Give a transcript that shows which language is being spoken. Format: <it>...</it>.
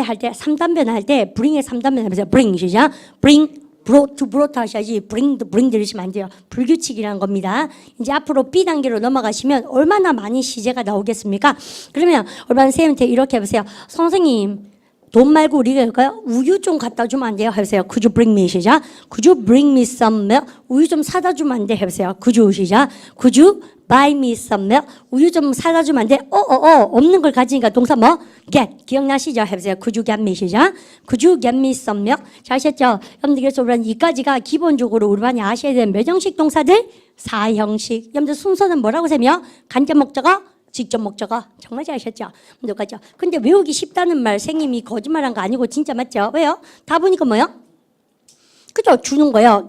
<ko>할 때 3단변화 할 때 bring의 3단변화 하면서 bring, 시작. bring. brought 하셔야지 bring 들으시면 안 돼요. 불규칙이라는 겁니다. 이제 앞으로 B 단계로 넘어가시면 얼마나 많이 시제가 나오겠습니까? 그러면 얼마나 선생님한테 이렇게 해보세요. 선생님, 돈 말고 우리가 할까요? 우유 좀 갖다 주면 안 돼요? 해보세요.</ko> <en>Could you bring me, 시작. Could you bring me some milk?</en> <ko>우유 좀 사다 주면 안 돼? 해보세요.</ko> <en>Could you, 시작. Could you buy me some milk?</en> <ko>우유 좀 사다 주면 안 돼? 없는 걸 가지니까 동사 뭐? get. 기억나시죠? 해보세요.</ko> <en>Could you get me, 시작. Could you get me some milk?</en> <ko>잘 아셨죠? 여러분들 그래서 우리는 이까지가 기본적으로 우리 반이 아셔야 되는 몇 형식 동사들? 4형식. 여러분들 순서는 뭐라고 세며? 간접 목적어? 직접 목적어. 정말 잘 아셨죠? 똑같죠? 근데 외우기 쉽다는 말 선생님이 거짓말한 거 아니고 진짜 맞죠? 왜요? 다 보니까 뭐요? 그죠? 주는 거요.</ko>